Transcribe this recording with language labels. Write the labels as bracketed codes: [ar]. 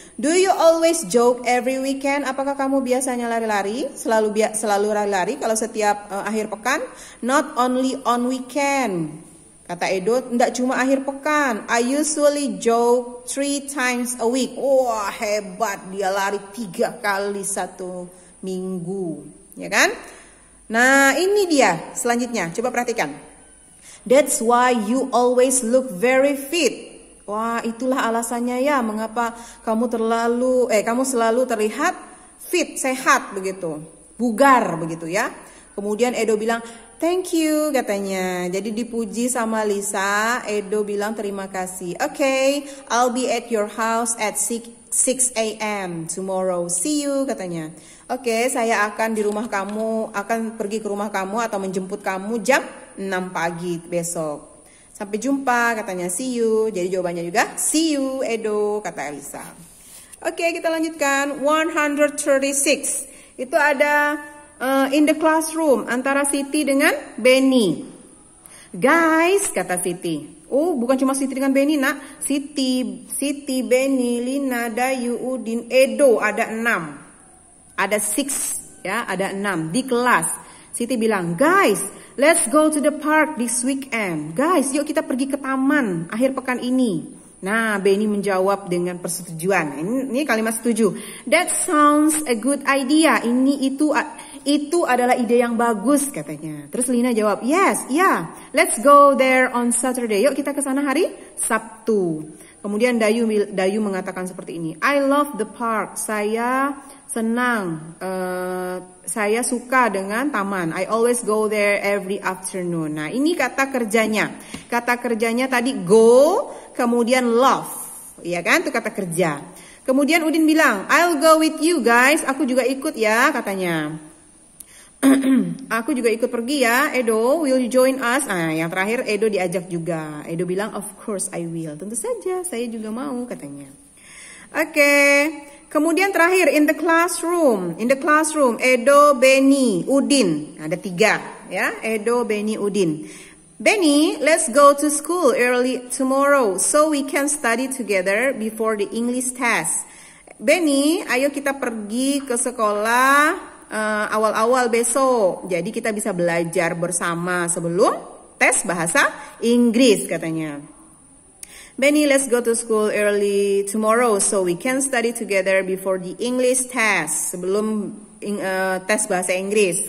[en] Do you always jog every weekend? [id] Apakah kamu biasanya lari-lari? Selalu lari-lari kalau setiap akhir pekan? [en] Not only on weekend. [id] Kata Edo, tidak cuma akhir pekan. [en] I usually jog 3 times a week. [id] Wah, hebat. Dia lari 3 kali satu minggu. Ya kan? Nah, ini dia selanjutnya. Coba perhatikan. [en] That's why you always look very fit. [id] Wah, itulah alasannya ya mengapa kamu selalu terlihat fit, sehat begitu. Bugar begitu ya. Kemudian Edo bilang, [en] "Thank you," [id] katanya. Jadi dipuji sama Lisa, Edo bilang terima kasih. [en] "Okay, I'll be at your house at 6 a.m. tomorrow. See you," [id] katanya. "Oke, saya akan pergi ke rumah kamu atau menjemput kamu jam 6 pagi besok. Sampai jumpa," katanya. [en] "See you." [id] Jadi jawabannya juga see you, Edo, kata Elisa. Oke, kita lanjutkan. 136. Itu ada [en] in the classroom [id] antara Siti dengan Benny. "Guys," kata Siti. Oh, bukan cuma Siti dengan Benny, nak. Siti, Benny, Lina, Dayu, Udin, Edo, ada 6. Ada 6, ya, ada 6 di kelas. Siti bilang, [en] "Guys, let's go to the park this weekend." [id] Guys, yuk kita pergi ke taman akhir pekan ini. Nah, Benny menjawab dengan persetujuan. Ini kalimat setuju. [en] "That sounds a good idea." [id] Itu adalah ide yang bagus, katanya. Terus Lina jawab, [en] "Yes, yeah. Let's go there on Saturday." [id] Yuk kita ke sana hari Sabtu. Kemudian Dayu mengatakan seperti ini. [en] "I love the park." [id] Saya senang, saya suka dengan taman. [en] "I always go there every afternoon." [id] Nah, ini kata kerjanya. Kata kerjanya tadi go, kemudian love. Iya kan? Itu kata kerja. Kemudian Udin bilang, [en] "I'll go with you guys." [id] Aku juga ikut ya, katanya. "Aku juga ikut pergi ya, Edo. [en] Will you join us?" [id] Nah, yang terakhir Edo diajak juga. Edo bilang, [en] "Of course I will." [id] Tentu saja, saya juga mau, katanya. Oke. Kemudian terakhir [en] in the classroom. In the classroom, Edo, Benny, Udin. [id] Ada 3 ya, Edo, Benny, Udin. [en] "Benny, let's go to school early tomorrow so we can study together before the English test." [id] "Benny, ayo kita pergi ke sekolah awal-awal besok. Jadi kita bisa belajar bersama sebelum tes bahasa Inggris," katanya. [en] "Benny, let's go to school early tomorrow so we can study together before the English test." [id] Sebelum tes bahasa Inggris.